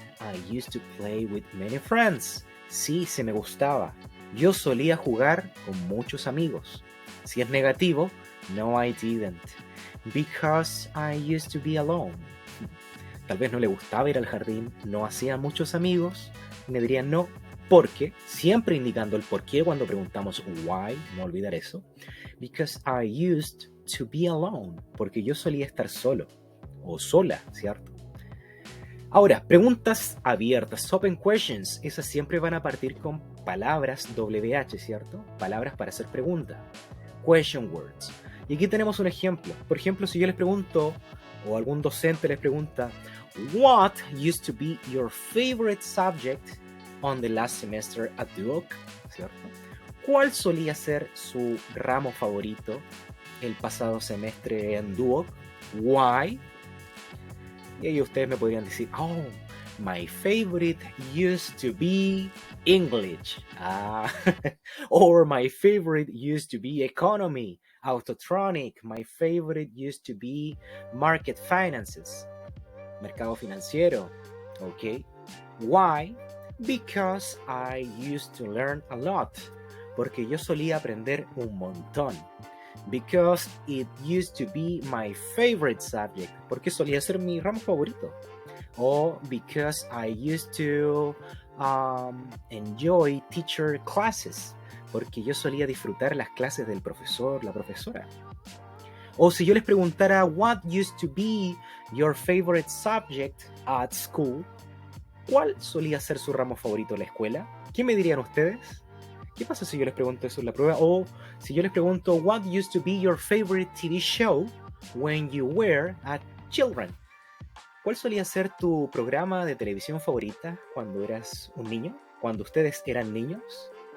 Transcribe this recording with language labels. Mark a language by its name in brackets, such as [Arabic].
[English] I used to play with many friends. [Spanish] Sí, se me gustaba. Yo solía jugar con muchos amigos. Si es negativo, no, [English] I didn't. Because I used to be alone. [Spanish] Tal vez no le gustaba ir al jardín, no hacía muchos amigos. Y me dirían no, porque, siempre indicando el por qué cuando preguntamos why, no olvidar eso. [English] Because I used to be alone. [Spanish] Porque yo solía estar solo o sola, ¿cierto? Ahora, preguntas abiertas, [English] open questions, [Spanish] esas siempre van a partir con palabras WH, ¿cierto? Palabras para hacer pregunta. [English] Question words. [Spanish] Y aquí tenemos un ejemplo. Por ejemplo, si yo les pregunto, o algún docente les pregunta, [English] What used to be your favorite subject on the last semester at Duoc? [Spanish] ¿Cierto? ¿Cuál solía ser su ramo favorito el pasado semestre en Duoc? [English] Why? [Spanish] Y ahí ustedes me podrían decir, [English] oh, my favorite used to be English. Or my favorite used to be economy, autotronic. My favorite used to be market finances, [Spanish] mercado financiero. [English] Okay. Why? Because I used to learn a lot. [Spanish] Porque yo solía aprender un montón. [English] Because it used to be my favorite subject. [Spanish] Porque solía ser mi ramo favorito. O [English] because I used to enjoy teacher classes. [Spanish] Porque yo solía disfrutar las clases del profesor, la profesora. O si yo les preguntara, [English] what used to be your favorite subject at school? [Spanish] ¿Cuál solía ser su ramo favorito en la escuela? ¿Qué me dirían ustedes? ¿Qué pasa si yo les pregunto eso en la prueba? O si yo les pregunto, [English] what used to be your favorite TV show when you were a children? [Spanish] ¿Cuál solía ser tu programa de televisión favorita cuando eras un niño? Cuando ustedes eran niños.